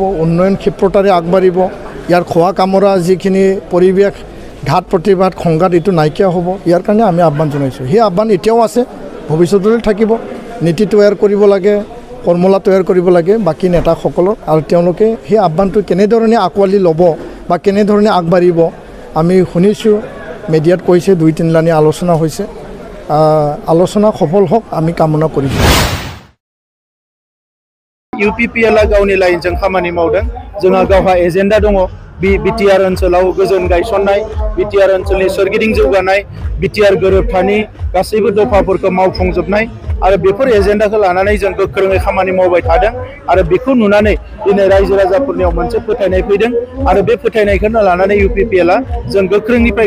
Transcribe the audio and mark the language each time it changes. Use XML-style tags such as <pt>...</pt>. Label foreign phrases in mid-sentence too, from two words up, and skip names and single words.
<as>উন্নয়ন ক্ষিপ্ৰতাৰে আগবাঢ়িব ইয়াৰ খোৱা কামৰা যিখিনি পৰিৱেশ ঘাট প্ৰতিবাদ সংঘাত এইটো নাইকিয়া হ'ব ইয়াৰ কাৰণে আমি আহ্বান জনাইছোঁ সেই আহ্বান এতিয়াও আছে ভৱিষ্যতলৈ থাকিব নীতি তৈয়াৰ কৰিব লাগে ফৰ্মুলা তৈয়াৰ কৰিব লাগে বাকী নেতাসকলৰ আৰু তেওঁলোকে সেই আহ্বানটো কেনেধৰণে আঁকোৱালি ল'ব বা কেনেধৰণে আগবাঢ়িব আমি শুনিছোঁ মিডিয়াত কৈছে 2-3 লানি আলোচনা হৈছে আলোচনা সফল হওক আমি কামনা কৰিছোঁ</as> <brx>ইউপিপিএলआ गावनि लाइनजों खामानि मावदों जोंहा गावहा एजेन्डा दङ बिटिआर ओनसोलाव गोजोन गायसननाय बिटिआर ओनसोलनि सोरगिदिं जौगानाय बिटिआर गोरोबथानि गासैबो दफाफोरखौ मावफुंजोबनाय आरो बेफोर एजेन्डाखौ लानानै जों गोख्रोङै खामानि मावबाय थादों आरो बेखौ नुनानै दिनै रायजो राजाफोरनियाव मोनसे फोथायनाय फैदों आरो बे फोथायनायखौनो लानानै इउपिपिएलआ जों गोख्रोंनिफ्राय</brx>